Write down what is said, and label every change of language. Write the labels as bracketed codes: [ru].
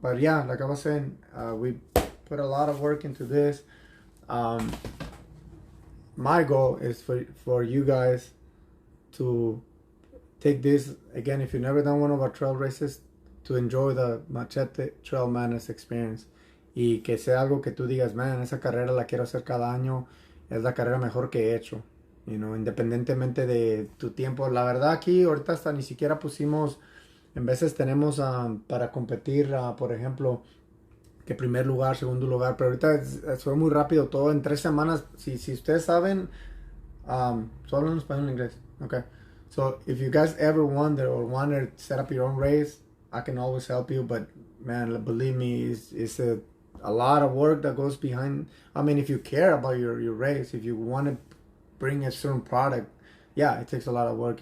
[en] But yeah, like I was saying, we put a lot of work into this. My goal is for you guys to take this again. If you've never done one of our trail races, to enjoy the Machete Trail Madness experience. [es] Y que sea algo que tú digas, man, esa carrera la quiero hacer cada año. Es la carrera mejor que he hecho. Independientemente de tu tiempo. La verdad aquí ahorita hasta ni siquiera pusimos, en veces tenemos para competir, por ejemplo, que primer lugar, segundo lugar, pero ahorita fue muy rápido todo en 3 semanas. Si ustedes saben, solo en español y en inglés. [en] Okay. So if you guys ever wonder or want to set up your own race, I can always help you, but man, believe me, it's a lot of work that goes behind. I mean, if you care about your race, if you want to bring a certain product, yeah, it takes a lot of work.